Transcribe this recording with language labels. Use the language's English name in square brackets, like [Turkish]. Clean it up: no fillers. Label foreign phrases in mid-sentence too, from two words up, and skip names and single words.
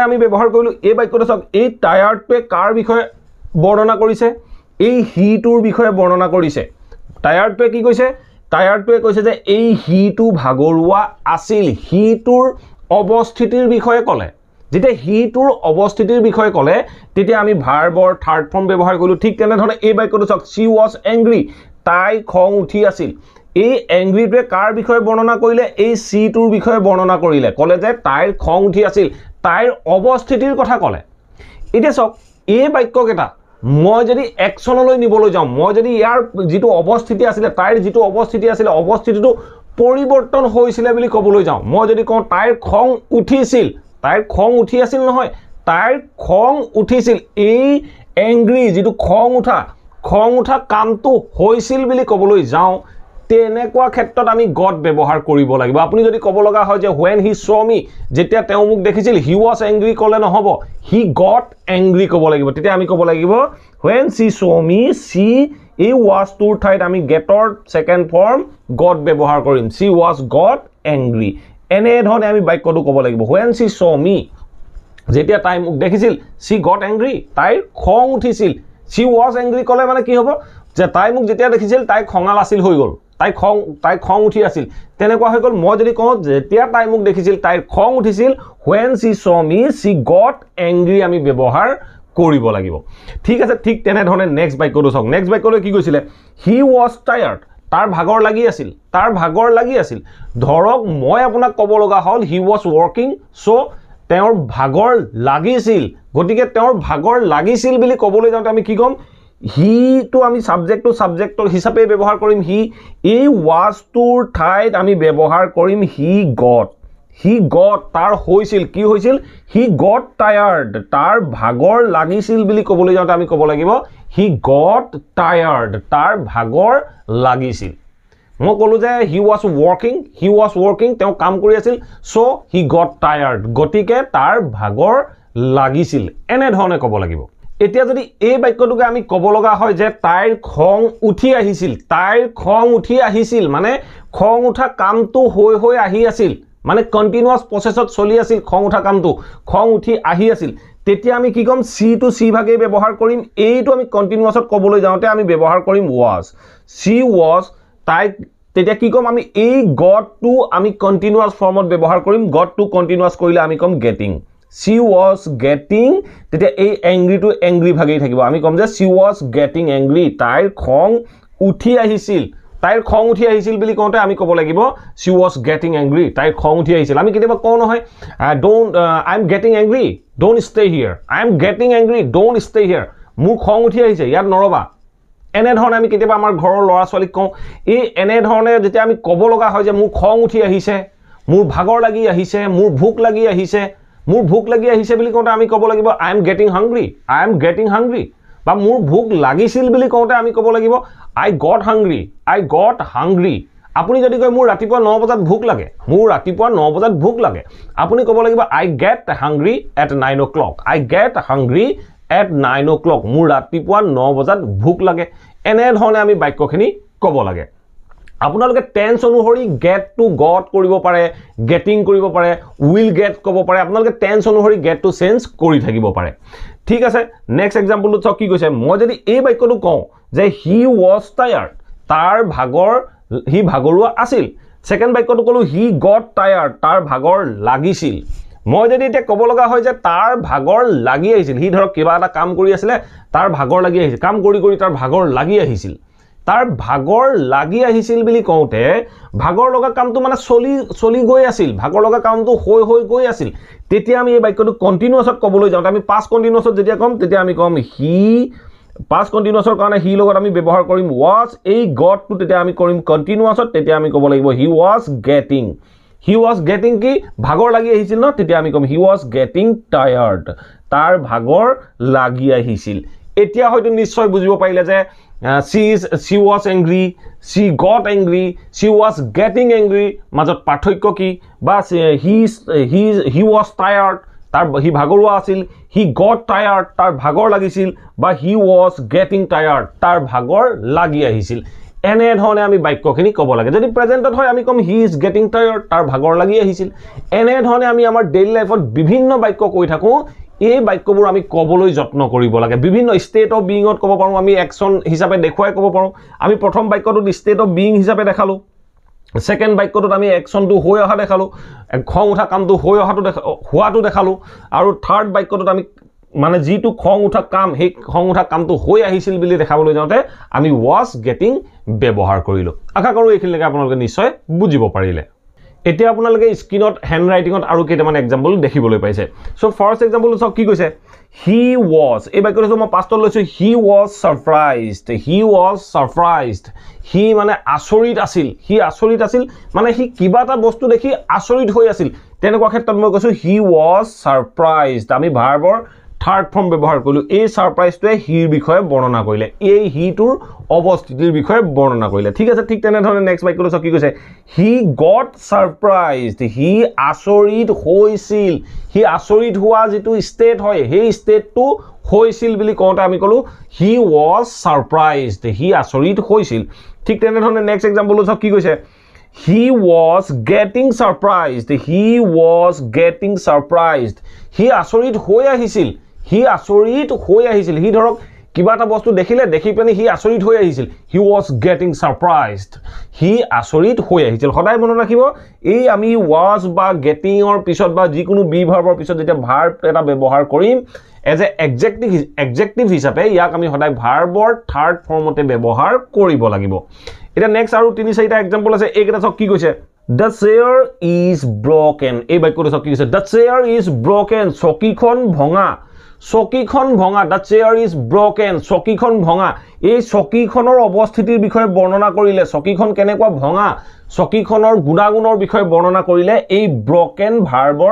[Assamese] আমি ব্যৱহাৰ কৰিলো এই বাক্যটো চাওক এই টায়াৰ্ডটোৱে কাৰ বিষয়ে বৰ্ণনা কৰিছে এই হিটোৰ বিষয়ে বৰ্ণনা কৰিছে টায়াৰ্ডটোৱে কি কৈছে টায়াৰ্ডটোৱে কৈছে যে এই হিটো ভাগৰুৱা আছিল হিটোৰ অৱস্থিতিৰ বিষয়ে ক'লে যেতিয়া হিটোৰ অৱস্থিতিৰ বিষয়ে ক'লে তেতিয়া আমি ভাৰ্বৰ [English] third form [Assamese] ব্যৱহাৰ কৰিলো ঠিক তেনে ধৰণে এই বাক্যটো চাওক [English] she was angry [Assamese] তাই খং উঠি আছিল এই এংগ্ৰিটোৱে কাৰ বিষয়ে বৰ্ণনা কৰিলে এই সি টোৰ বিষয়ে বৰ্ণনা কৰিলে ক'লে যে তাইৰ খং উঠি আছিল তাইৰ অৱস্থিতিৰ কথা ক'লে এতিয়া চাওক এই বাক্যকেইটা মই যদি একচনলৈ নিবলৈ যাওঁ মই যদি ইয়াৰ যেটো অৱস্থিতি আছিল তাইৰ যেটো অৱস্থিতি আছিল অৱস্থিতিটো পৰিৱৰ্তন হৈছিল বুলি ক'বলৈ যাওঁ মই যদি কওঁ তাইৰ খং উঠিছিল তাইৰ খং উঠি আছিল নহয় তাইৰ খং উঠিছিল এই এংগ্ৰি যেটো খং উঠা কামটো হৈছিল বুলি ক'বলৈ যাওঁ তেনেকুৱা ক্ষেত্ৰত আমি গট ব্যৱহাৰ কৰিব লাগিব আপুনি যদি ক'ব লগা হয় যে [English] when he saw me [Assamese] যেতিয়া তেওঁ মোক দেখিছিল [English] he was angry [Assamese] ক'লে নহব [English] he got angry [Assamese] ক'ব লাগিব তেতিয়া আমি ক'ব লাগিব [English] when she saw me she [Assamese] এই was টোৰ ঠাইত আমি getৰ [English] second form [Assamese] got ব্যৱহাৰ কৰিম [English] she was got angry [Assamese] এনে ধৰণে আমি বাক্যটো ক'ব লাগিব [English] when she saw me [Assamese] যেতিয়া তাই মোক দেখিছিল [English] she got angry [Assamese] তাইৰ খং উঠিছিল [English] she was angry [Assamese] ক'লে মানে কি হ'ব যে তাই মোক যেতিয়া দেখিছিল তাই খঙাল আছিল হৈ গ'ল তাই খং উঠি আছিল তেনেকুৱা হৈ গ'ল মই যদি কওঁ যেতিয়া তাই মোক দেখিছিল তাইৰ খং উঠিছিল [English] when she saw me she got angry [Assamese] আমি ব্যৱহাৰ কৰিব লাগিব ঠিক আছে ঠিক তেনে ধৰণে নেক্সট বাক্যটো চাওক নেক্সট বাক্যটো কি কৈছিলে [English] he was tired [Assamese] তাৰ ভাগৰ লাগি আছিল ধৰক মই আপোনাক ক'ব লগা হ'ল [English] he was working so [Assamese] তেওঁৰ ভাগৰ লাগিছিল গতিকে তেওঁৰ ভাগৰ লাগিছিল বুলি ক'বলৈ যাওঁতে আমি কি ক'ম হি তো আমি সাবজেক্টৰ হিচাপে ব্যৱহাৰ কৰিম হি এই was টোৰ ঠাইত আমি ব্যৱহাৰ কৰিম he got তাৰ হৈছিল কি হৈছিল [English] he got tired [Assamese] তাৰ ভাগৰ লাগিছিল বুলি ক'বলৈ যাওঁতে আমি ক'ব লাগিব [English] he got tired [Assamese] তাৰ ভাগৰ লাগিছিল মই ক'লো যে [English] he was working [Assamese] তেওঁ কাম কৰি আছিল [English] so he got tired [Assamese] গতিকে তাৰ ভাগৰ লাগিছিল এনে ধৰণে ক'ব লাগিব এতিয়া যদি এই বাক্যটোকে আমি ক'ব লগা হয় যে তাইৰ খং উঠি আহিছিল তাইৰ খং উঠি আহিছিল মানে খং উঠা কামটো হৈ আহি আছিল মানে [English] continuous process [Assamese] চলি আছিল খং উঠা কামটো খং উঠি আহি আছিল তেতিয়া আমি কি কম সি টু সি ভাগে ব্যৱহাৰ কৰিম এইটো আমি কন্টিনিউয়াসত ক'বলৈ যাওঁতে আমি ব্যৱহাৰ কৰিম was she was তাই তেতিয়া কি কম আমি এই [English] got to [Assamese] আমি কন্টিনিউয়াস ফৰ্মত ব্যৱহাৰ কৰিম [English] got to [Assamese] কন্টিনিউয়াস কৰিলে আমি কম [English] getting she was getting [Assamese] তেতিয়া এই [English] angry to angry [Assamese] ভাগেই থাকিব আমি কম যে [English] she was getting angry [Assamese] তাইৰ খং উঠি আহিছিল তাইৰ খং উঠি আহিছিল বুলি কওঁতে আমি ক'ব লাগিব she [English] was getting angry [Assamese] তাইৰ খং উঠি আহিছিল আমি কেতিয়াবা কওঁ নহয় [English] I am getting angry don't stay here I am getting angry don't stay here [Assamese] মোৰ খং উঠি আহিছে ইয়াত নৰবা এনে ধৰণে আমি কেতিয়াবা আমাৰ ঘৰৰ ল'ৰা ছোৱালীক কওঁ এই এনে ধৰণে যেতিয়া আমি ক'ব লগা হয় যে মোৰ খং উঠি আহিছে মোৰ ভাগৰ লাগি আহিছে মোৰ ভোক লাগি আহিছে বুলি কওঁতে আমি ক'ব লাগিব [English] I am getting hungry [Assamese] বা মোৰ ভোক লাগিছিল বুলি কওঁতে আমি ক'ব লাগিব [English] I got hungry [Assamese] আপুনি যদি কয় মোৰ ৰাতিপুৱা 9 বজাত ভোক লাগে আপুনি ক'ব লাগিব [English] I get hungry at 9 o'clock [Assamese] মোৰ ৰাতিপুৱা 9 বজাত ভোক লাগে এনে ধৰণে আমি বাক্যখিনি ক'ব লাগে আপোনালোকে টেন্স অনুসৰি [English] get to got [Assamese] কৰিব পাৰে getting কৰিব পাৰে [English] will get [Assamese] ক'ব পাৰে আপোনালোকে টেন্স অনুসৰি [English] get to [Assamese] চেঞ্জ কৰি থাকিব পাৰে ঠিক আছে নেক্সট এক্সাম্পলটো চাওক কি কৈছে মই যদি এই বাক্যটো কওঁ যে [English] he was tired [Assamese] তাৰ হি ভাগৰুৱা আছিল সেকেন্ড বাক্যটো কলো [English] he got tired [Assamese] তাৰ ভাগৰ লাগিছিল মই যদি এটা ক'ব লগা হয় যে তাৰ ভাগৰ লাগি আহিছিল হি ধৰক কিবা এটা কাম কৰি আছিল তাৰ ভাগৰ লাগি আহিছিল কাম কৰি তাৰ ভাগৰ লাগি আহিছিল তাৰ ভাগৰ লাগি আহিছিল বুলি কওঁতে ভাগৰ লগা কামটো মানে চলি গৈ আছিল ভাগৰ লগা কামটো হৈ গৈ আছিল তেতিয়া আমি এই বাক্যটো কন্টিনিউয়াসত ক'বলৈ যাওঁতে আমি [English] past continuous [Assamese] যেতিয়া ক'ম তেতিয়া আমি ক'ম হি [English] past continuous [Assamese] কাৰণে হি লগত আমি ব্যৱহাৰ কৰিম was এই [English] got to [Assamese] তেতিয়া আমি কৰিম কন্টিনিউয়াসত তেতিয়া আমি ক'ব লাগিব he [English] was getting [Assamese] কি ভাগৰ লাগি আহিছিল ন তেতিয়া আমি ক'ম [English] he was getting tired [Assamese] তাৰ ভাগৰ লাগি আহিছিল এতিয়া হয়তো নিশ্চয় বুজিব পাৰিলে যে [English] she was angry she got angry she was getting angry [Assamese] মাজত পাৰ্থক্য কি বা [English] he was tired [Assamese] তাৰ হি ভাগৰুৱা আছিল he [English] got tired [Assamese] তাৰ ভাগৰ লাগিছিল বা [English] he was getting tired [Assamese] তাৰ ভাগৰ লাগি আহিছিল এনে ধৰণে আমি বাক্যখিনি ক'ব লাগে যদি প্ৰেজেন্টত হয় আমি কম [English] he is getting tired [Assamese] তাৰ ভাগৰ লাগি আহিছিল এনে ধৰণে আমি আমাৰ [English] daily life [Assamese] বিভিন্ন বাক্য কৈ থাকো এই বাক্যবোৰ আমি ক'বলৈ যত্ন কৰিব লাগে বিভিন্ন [English] state of being [Assamese] ক'ব পাৰো আমি একচন হিচাপে দেখুৱাই ক'ব পাৰো আমি প্ৰথম বাক্যটোত [English] state of being [Assamese] হিচাপে দেখালো সেকেন্ড বাক্যটোত আমি একচনটো হৈ অহা দেখালো খং উঠা কামটো হৈ হোৱাটো দেখালো আৰু থাৰ্ড বাক্যটোত আমি মানে যেটো খং উঠা কাম হে খং উঠা কামটো হৈ আহিছিল বুলি দেখাবলৈ যাওঁতে আমি [English] was getting [Assamese] ব্যৱহাৰ কৰিলো আশা কৰো এইখিনিলৈকে আপোনালোকে নিশ্চয় বুজিব পাৰিলে এতিয়া আপোনালোকে স্ক্ৰিনত হ্যান্ড ৰাইটিংত আৰু কেইটামান এক্সাম্পল দেখিবলৈ পাইছে [English] so first example [Assamese] চাওক কি কৈছে [English] he was [Assamese] এই বাক্যটো মই পাষ্টত লৈছো [English] he was surprised he [Assamese] মানে আচৰিত আছিল মানে he কিবা এটা বস্তু দেখি আচৰিত হৈ আছিল তেনেকুৱা ক্ষেত্ৰত মই কৈছো [English] he was surprised [Assamese] আমি ভাৰ্বৰ [English] third form [Assamese] ব্যৱহাৰ কৰিলো এই সাৰপ্ৰাইজটোৱে হিৰ বিষয়ে বৰ্ণনা কৰিলে এই হিটোৰ অৱস্থিতিৰ বিষয়ে বৰ্ণনা কৰিলে ঠিক আছে ঠিক তেনে ধৰণে নেক্সট বাক্যটো চাওক কি কৈছে [English] he got surprised [Assamese] he আচৰিত হৈছিল হি আচৰিত হোৱা যেটো ষ্টেট হয় সেই ষ্টেটটো হৈছিল বুলি কওঁতে আমি কলো [English] he was surprised [Assamese] হি আচৰিত হৈছিল ঠিক তেনে ধৰণে নেক্সট এক্সাম্পলটো চাওক কি কৈছে [English] he was getting surprised [Assamese] হি আচৰিত হৈ আহিছিল হি ধৰক কিবা এটা বস্তু দেখিলে দেখি পেনি হি আচৰিত হৈ আহিছিল [English] he was getting surprised [Assamese] হি আচৰিত হৈ আহিছিল সদায় মনত ৰাখিব এই আমি was বা getting অৰ পিছত বা যিকোনো [English] be verb [Assamese] পিছত যেতিয়া ভাৰ্ব এটা ব্যৱহাৰ কৰিম [English] as a adjective [Assamese] হিচাপে ইয়াক আমি সদায় ভাৰ্বৰ [English] third form [Assamese] ব্যৱহাৰ কৰিব লাগিব এটা নেক্সট আৰু 3-4টা এক্সাম্পল আছে এইকেইটা চাওক কি কৈছে [English] The chair is broken [Assamese] এই বাক্যটো চাওক কি কৈছে [English] The chair is broken [Assamese] চকীখন ভঙা [English] The chair is broken [Assamese] চকীখন ভঙা এই চকীখনৰ অৱস্থিতিৰ বিষয়ে বৰ্ণনা কৰিলে চকীখন কেনেকুৱা ভঙা চকীখনৰ গুণাগুণৰ বিষয়ে বৰ্ণনা কৰিলে এই broken ভাৰ্বৰ